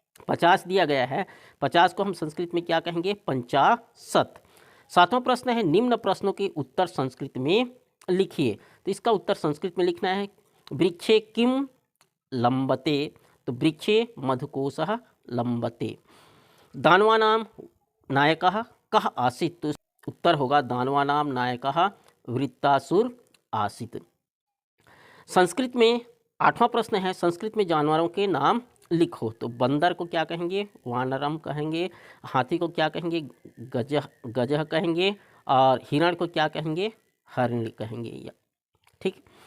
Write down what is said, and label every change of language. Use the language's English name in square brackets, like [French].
[Hindi] 50 दिया गया है, 50 को हम संस्कृत में क्या कहेंगे पंचाशत। सातवां प्रश्न है निम्न प्रश्नों के उत्तर संस्कृत में लिखिए। तो इसका उत्तर संस्कृत में लिखना है [Sanskrit] वृक्षे किम लंबते, [Hindi] तो [Sanskrit] वृक्षे मधुकोशः लंबते। दानवानाम नायकः कः आसीत्, [Hindi] तो उत्तर होगा [Sanskrit] दानवानाम नायकः वृत्तासुर आसीत्। [Hindi] संस्कृत में आठवां प्रश्न है संस्कृत में जानवरों के नाम लिखो। तो बंदर को क्या कहेंगे वानरम कहेंगे, हाथी को क्या कहेंगे गजह कहेंगे, और हिरण को क्या कहेंगे हरिण कहेंगे। ठीक।